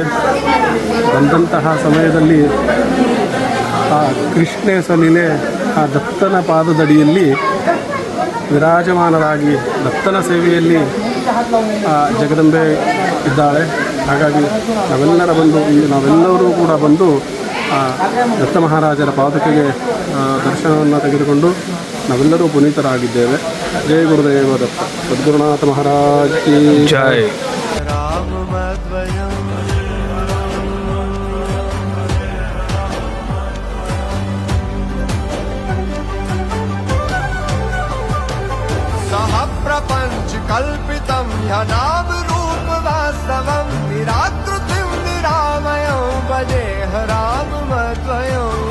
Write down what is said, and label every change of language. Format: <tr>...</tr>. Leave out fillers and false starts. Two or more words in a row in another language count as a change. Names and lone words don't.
<kn>ಬಂದಂತಹ ಸಮಯದಲ್ಲಿ ಆ ಕೃಷ್ಣೇಶ ಲೀಲೆ ಆ ದತ್ತನ ಪಾದದಡಿಯಲ್ಲಿ ವಿರಾಜಮಾನರಾಗಿ ದತ್ತನ ಸೇವೆಯಲ್ಲಿ ಜಗದಂಬೆ ಇದ್ದಾಳೆ. ಹಾಗಾಗಿ ನಾವೆಲ್ಲರೂ ಕೂಡ ಬಂದು ದತ್ತ ಮಹಾರಾಜರ ಪಾದಕೆಗೆ ದರ್ಶನವನ್ನು ತೆಗೆದುಕೊಂಡು ನಾವೆಲ್ಲರೂ ಪುನೀತರಾಗಿದ್ದೇವೆ. ಜಯ ಗುರುದೇವ ದತ್ತ.</kn> <hi>सद्गुरुनाथ महाराज की जय.</hi> <sa>सह प्रपंच कल्पितं ह्यनाम रूप वास्तवं निराकृतिं निरामयं भजेह राममद्वयम्.</sa>